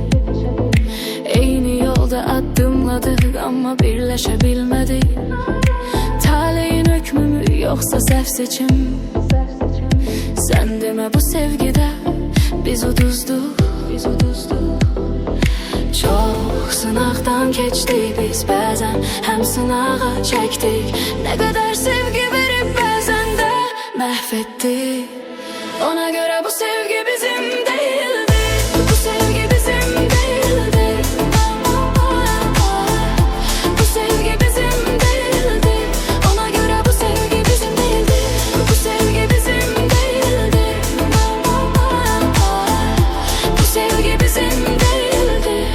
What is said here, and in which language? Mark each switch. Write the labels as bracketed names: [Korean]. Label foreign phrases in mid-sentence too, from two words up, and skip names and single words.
[Turkish] Eyni yolda adımladık ama birleşebilmedik. Taleyin hükmü mü yoksa səhv seçim? Sen deme bu sevgide [Azerbaijani] biz uduzduk. Çok sınaqdan keçdik biz bəzən, həm sınağa çəkdik. Nə qədər sevgi verib bəzən də məhv etdik. [Turkish] Ona göre bu sevgi bizim değildi. Bu sevgi bizim değildi. Bu sevgi bizim değildi. Ona göre bu sevgi bizim değildi. Bu sevgi bizim değildi. Bu sevgi bizim değildi.